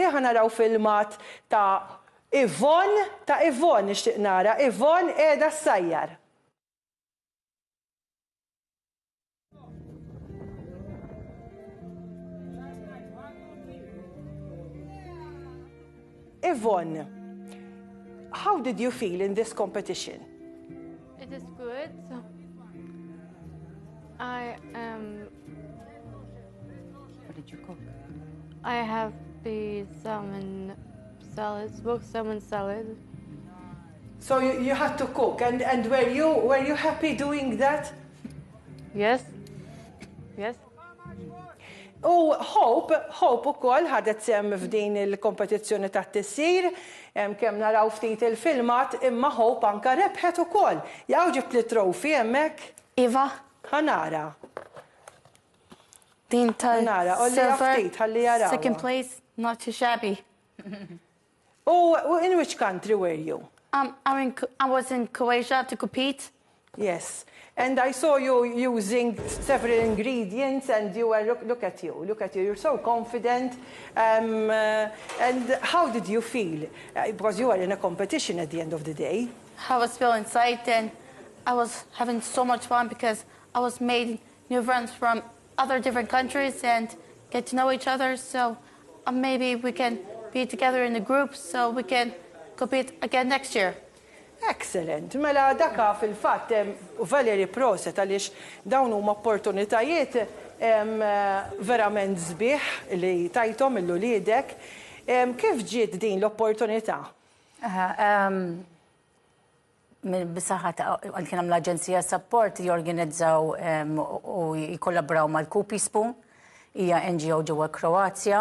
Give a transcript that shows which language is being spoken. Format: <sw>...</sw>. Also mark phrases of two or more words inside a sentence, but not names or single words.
<mt>Ħanaraw filmat ta' Yvonne nixtieq nara, Yvonne qiegħda ssajjar.</mt> <en>Yvonne, how did you feel in this competition? It is good. What did you cook? I have the salmon salad, smoked salmon salad. So you had to cook, and were you happy doing that? Yes. Yes.</en> <mt>U Hope ukoll ħadet sehem f'din il-kompetizzjoni ta' tissir, kemm naraw ftit il-filmat, imma Hope anke rebħet ukoll. Jaqgħu ġibt li trofi hemmhekk. Iva. Ħanara. Din</mt> <en>silver, second place, not too shabby. Oh, in which country were you? I was in Croatia to compete. Yes. And I saw you using several ingredients, and you were, look at you, you're so confident. And how did you feel? Because you were in a competition at the end of the day. I was feeling psyched, and I was having so much fun because I was making new friends from other different countries and get to know each other. So maybe we can be together in the group so we can compete again next year. Excellent.</en> <mt>Mela daka fil-fatt Valeri proset għaliex dawn huma opportunitajiet verament sbieħ li tajthom il-uliedek. Kif ġiet din l-opportunità? Bisaħat kien hemm l-Aġenzija Support jorganizzaw u jikollabraw mal-Kupi Spoon, hija NGO ġewwa Kroazja.</mt>